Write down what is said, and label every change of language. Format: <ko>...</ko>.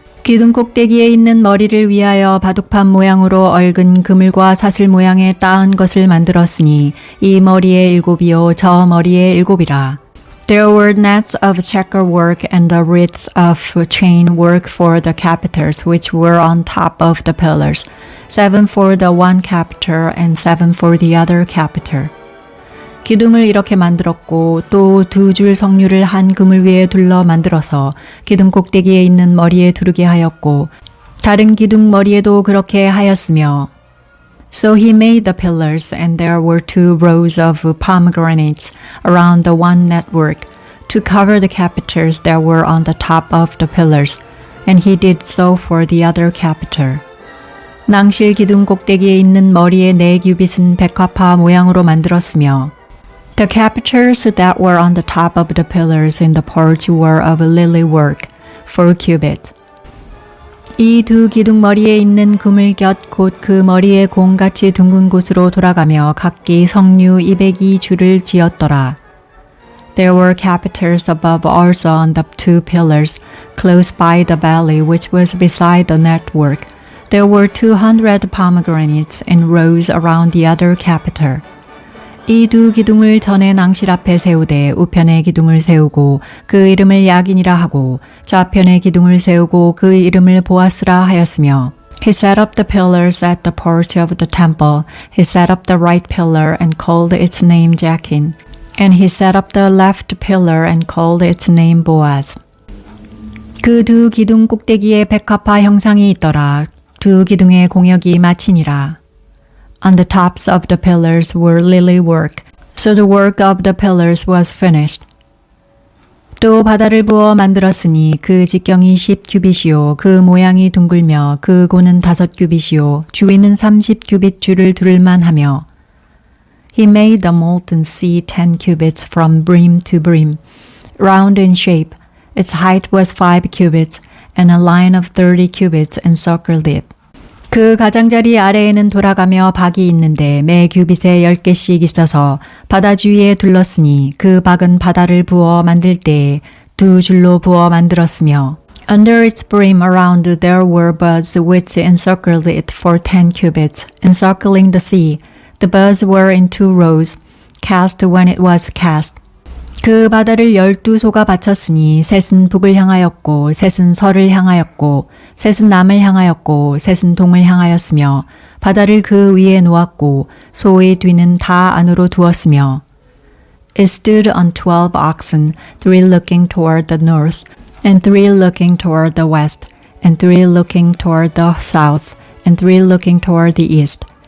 <ko>기둥 꼭대기에 있는 머리를 위하여 바둑판 모양으로 얽은 그물과 사슬 모양의 따은 것을 만들었으니 이 머리의 7이요 저 머리의 7이라.</ko> <en>There were nets of checker work and a wreath of chain work for the capitals which were on top of the pillars, 7 for the one capital and 7 for the other capital.</en> <ko>기둥을 이렇게 만들었고 또 2줄 석류를 한 그물 위에 둘러 만들어서 기둥 꼭대기에 있는 머리에 두르게 하였고 다른 기둥 머리에도 그렇게 하였으며</ko> <en>So he made the pillars and there were 2 rows of pomegranates around the one network to cover the capitals that were on the top of the pillars, and he did so for the other capital.</en> <ko>낭실 기둥 꼭대기에 있는 머리의 4규빗은 백합화 모양으로 만들었으며</ko> <en>The capitals that were on the top of the pillars in the porch were of lily work, 4 cubits.</en> <ko>이 2 기둥 머리에 있는 그물 곁 곧 그 머리의 공같이 둥근 곳으로 돌아가며 각기 석류 202줄을 지었더라.</ko> <en>There were capitals above also on the 2 pillars, close by the valley which was beside the network. There were 200 pomegranates in rows around the other capital.</en> <ko>이 2 기둥을 전에 낭실 앞에 세우되 우편에 기둥을 세우고 그 이름을 야긴이라 하고 좌편에 기둥을 세우고 그 이름을 보아스라 하였으며</ko> <en>He set up the pillars at the porch of the temple. He set up the right pillar and called its name Jachin. And he set up the left pillar and called its name Boaz.</en> <ko>그 2 기둥 꼭대기에 백합화 형상이 있더라. 2 기둥의 공역이 마치니라.</ko> <en>On the tops of the pillars were lily work, so the work of the pillars was finished.</en> <ko>또 바다를 부어 만들었으니 그 직경이 10규빗이요 그 모양이 둥글며 그 고는 5규빗이요 주위는 30규빗 줄을 두를만 하며</ko> <en>He made the molten sea 10 cubits from brim to brim, round in shape. Its height was 5 cubits, and a line of 30 cubits encircled it.</en> <ko>그 가장자리 아래에는 돌아가며 박이 있는데 매 규빗에 10개씩 있어서 바다 주위에 둘렀으니 그 박은 바다를 부어 만들 때에 2 줄로 부어 만들었으며</ko> <en>Under its brim around there were buds which encircled it for 10 cubits, encircling the sea. The buds were in 2 rows, cast when it was cast.</en> <ko>그 바다를 12소가 바쳤으니 셋은 북을 향하였고 셋은 서를 향하였고 셋은 남을 향하였고 셋은 동을 향하였으며 바다를 그 위에 놓았고 소의 뒤는 다 안으로 두었으며</ko> <en>It stood on 12 oxen, 3 looking toward the north, and 3 looking toward the west, and 3 looking toward the south, and 3 looking toward the east.</en>